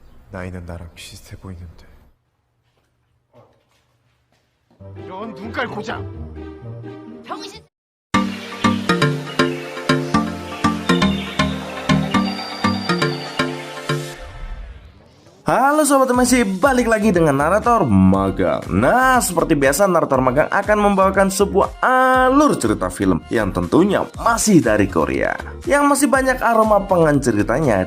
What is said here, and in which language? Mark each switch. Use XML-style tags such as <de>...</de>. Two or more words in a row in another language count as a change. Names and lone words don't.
<ko>나이는 나랑 비슷해 보이는데. 이런 눈깔 고장. 병신.</ko> <id>Halo sobat, masih balik lagi dengan narator magang. Nah, seperti biasa narator magang akan membawakan sebuah alur cerita film yang tentunya masih dari Korea, yang masih banyak aroma pengen ceritanya.</id>